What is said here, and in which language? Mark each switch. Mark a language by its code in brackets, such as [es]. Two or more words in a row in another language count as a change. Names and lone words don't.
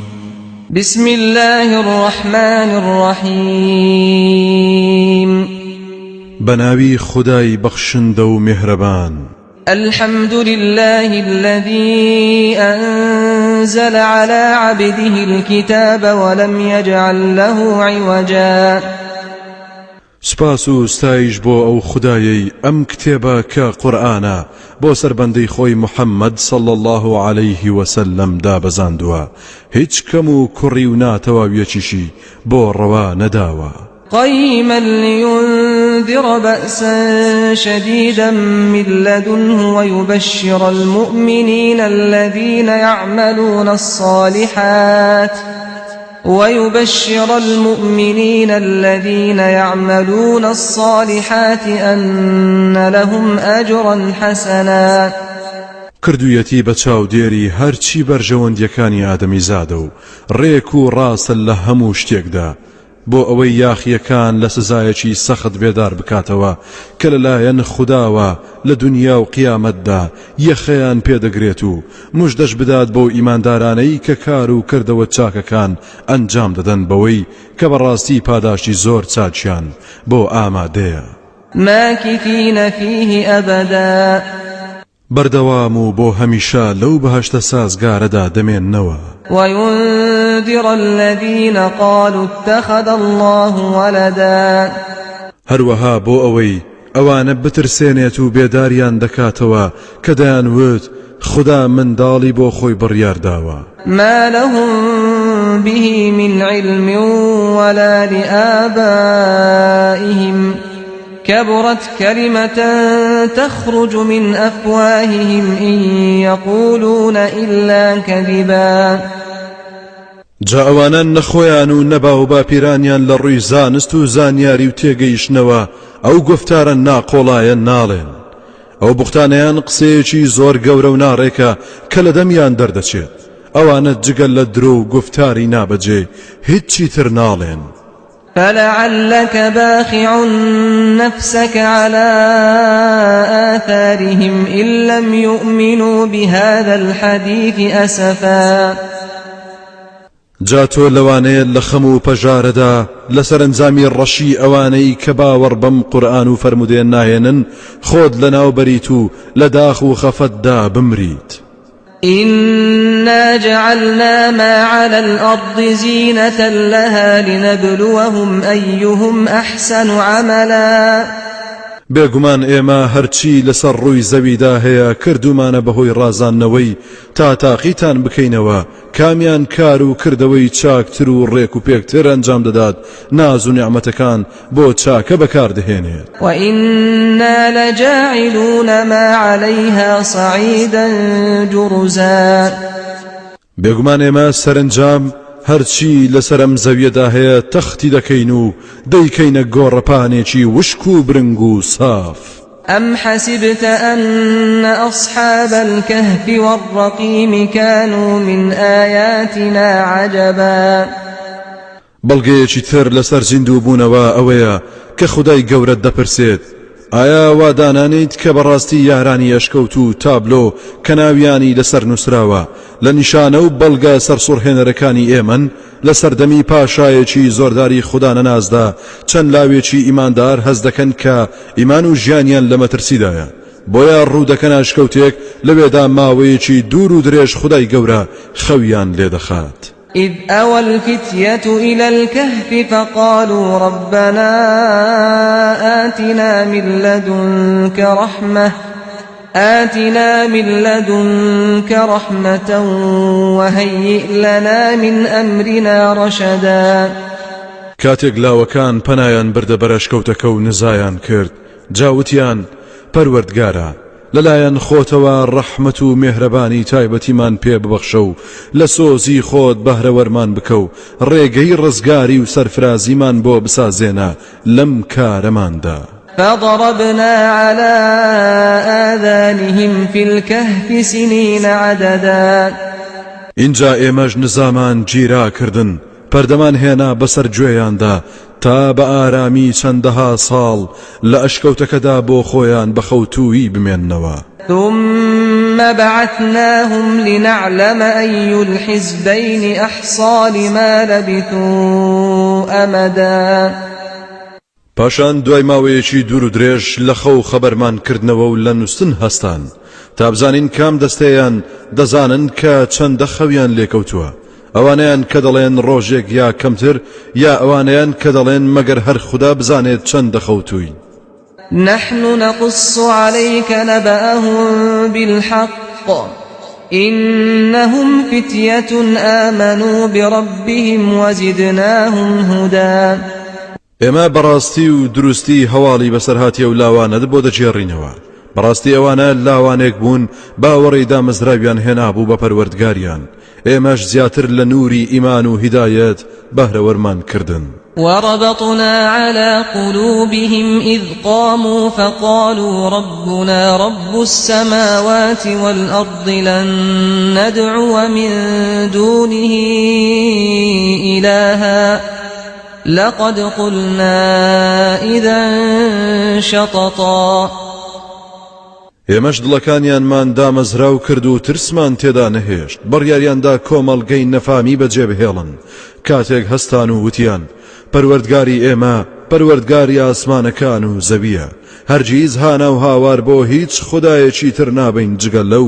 [ar] بسم الله الرحمن الرحيم. [ckb] بناوي خداي بخشند ومهربان. [ar] الحمد لله الذي أنزل على عبده الكتاب ولم يجعل له عوجا. [ckb] سپاس و ستایش بۆ ئەو خدایەی ئەم کتێبە کە قورئانە بۆ سەربەندەی خۆی محەممەد [ar] صلى الله عليه وسلم [ckb] دابەزاندووە، هیچ کەم و کوڕی و ناتەواویەکیشی بۆ ڕەوا نەداوە. [ar] قيما لينذر بأسا شديدا من لدنه ويبشر المؤمنين الذين يعملون الصالحات أن لهم أجرا حسنا. [ckb] کردویەتی بە چاودێری هەرچی بەرژەوەندیەکانی ئادەمی زادە و ڕێک و ڕاستە لە هەموو شتێکدا، بۆ ئەوەی یاخیەکان لە سزایەکی سەخت بێدار بکاتەوە کە لەلایەن خودداوە لە دنیا و قیامەتدا یەخەیان پێدەگرێت و موژدەش بدات بۆ ئیماندارانەی کە کار و کردەوە چاکەکان ئەنجام دەدەن بەوەی کە بەڕاستی پاداشتی زۆر چاچیان بۆ ئامادەیە. [ar] ماکثین فیه ئەبەدا. [ckb] بەردەوام و بۆ هەمیشە لەو بەهەشتە سازگارەدا دەمێننەوە. [ar] وينذر الذين قالوا اتخذ الله ولدا. [ckb] هەروەها بۆ ئەوەی ئەوانە بترسێنێت و بێداریان دەکاتەوە کە دەیانوت خدا منداڵی بۆ خۆی بڕیارداوە. [ar] ما لهم به من علم ولا لآبائهم كبرت كلمة تخرج من أفواههم إن يقولون إلا كذبا. [ckb] جا ئەوانە نەخۆیان و نەبا و باپیرانیان لە ڕووی زانست و زانیاری و تێگەیشتنەوە ئەو گفتارە ناقۆڵایە ناڵێن. ئەو بوختانەیان قسەیەکی زۆر گەورە و ناڕێکە کە لە دەمیان دەردەچێت. ئەوانە جگەل لە درۆ و گفتاری نابەجێ هیچی تر ناڵێن. [ar] فلعلك باخع نفسك على آثارهم إن لم يؤمنوا بهذا الحديث أسفا. [ckb] جاتۆ لەوانەیە لە خەم و پەژارەدا لەسەرنجامی ڕەشی ئەوانەی کە باوەڕ بەم قورئان و فەرمودێن ناهێنن خۆت لەناو بەریت و لە داخ و خەفەتدا بمریت. [ar] إنا جعلنا ما على الأرض زينة لها لنبلوهم أيهم أحسن عملا. [ckb] بێگومان ئێمە هەرچی لەسەر ڕووی زەویدا هەیە کردومانە بەهۆی ڕازاندنەوەی تا تاقیتان بکەینەوە کامیان کار و کردەوەی چاکتر و ڕێک و پێکتر ئەنجام دەدات ناز و نیعمەتەکان بۆ چاکە بەکاردەهێنێت. [ar] وإنا لجاعلون ما عليها صعيدا جرزا. [ckb] بێگومان ئێمە سەرنجام هەرچی لەسەرم زەویەدا هەیە تەختی دەکەین و دەیکەینە گۆڕەپانێکی وشک و برنگ و ساف. [ar] أم حسبت أن أصحاب الكهف والرقيم كانوا من آياتنا عجبا. [ckb] بەڵگەیەکی تر لەسەر زیندوو بوونەوە ئەوەیە کە خودای گەورەت دەپرسێت ئایا وادانانیت کە بەڕاستی یارانی ئەشکەوت و تابلۆ کە ناویانی لەسەر نووسراوە لە نیشانە و بەڵگە سەرسوڕهێنەرەکانی ئێمەن لە سەردەمی پاشایەکی زۆرداری خوددا نەنازدا چەند لاوێکی ئیماندار هەز دەکەن کە ئیمان و ژیانیان لە مەترسیدایە بۆیە ڕوودەکەن ئەشکەوتێک لەوێدا ماوەیەکی دوور و درێژ خودای گەورە خەویان لێدەخات. [ar] إذ أوى الفتية إلى الكهف فقالوا ربنا آتنا من لدنك رحمة وهيئ لنا من أمرنا رشدا. [ckb] کاتێک لاوەکان پەنایان بردە بەرەشکەوتەکە و نزایان کرد جاوتیان پەروەردگارە لەلایەن خۆتەوە ڕەحمەت و مێهرەبانی تایبەتیمان پێ ببەخشە و لە سۆزی خۆت بەهرەوەرمان بکە و ڕێگەی ڕزگاری و سەرفرازیمان بۆ بسازێنە لەم کارەماندا. [ar] فضربنا على آذانهم في الكهف سنين عددا. [ckb] اینجا ئێمەش نزامان گیرا کردن پەردەمان هێنا بەسەر گوێیاندا تا بە ئارامی چەندەها ساڵ لە ئەشکەوتەکەدا بۆ خۆیان بەخەوتووی بمێننەوە. [ar] ثم ثم بعثناهم لنعلم أي الحزبين أحصى لما لبثوا أمدا. [ckb] پاشان دوای ماوەیەکی دوور و درێژ لە خەو خەبەرمان کردنەوە و لە نووسن هەستان تا بزانین کام دەستەیان دەزانن کە چەندە خەویان لێکەوتووە، ئەوانەیان کە دەڵێن ڕۆژێک یا کەمتر، یا ئەوانەیان کە دەڵێن مەگەر هەر خوددا بزانێت چەندە خەوتووی. [ar] نحن نقص عليك نبأهم بالحق إنهم فتية آمنوا بربهم وزدناهم هدى. [ckb] ئێمە بەڕاستی و دروستی هەواڵی بەسەرهاتی ئەو لاوانەت بۆ دەجێڕینەوە. بەڕاستی ئەوانە لاوانێک بوون باوەڕی دامەزراویان هێنابوو بە پەروەردگاریان، ئێمەش زیاتر لە نووری ئیمان و هیدایەت بەهرەوەرمان کردن. [ar] وربطنا على قلوبهم إذ قاموا فقالوا ربنا رب السماوات والأرض لن ندعو من دونه إلها لقد قلنا إذا شططا. [ckb] ئێمەش دڵەکانیانمان دامەزراو کرد و ترسمان تێدا نەهێشت، بڕیاریاندا کۆمەڵگەی نەفامی بەجێبهێڵن کاتێک هەستان و وتیان پەروەردگاری ئێمە پەروەردگاری ئاسمانەکان و زەویە، هەرگیز هانا و هاوار بۆ هیچ خودایەکی تر نابین جگە لەو.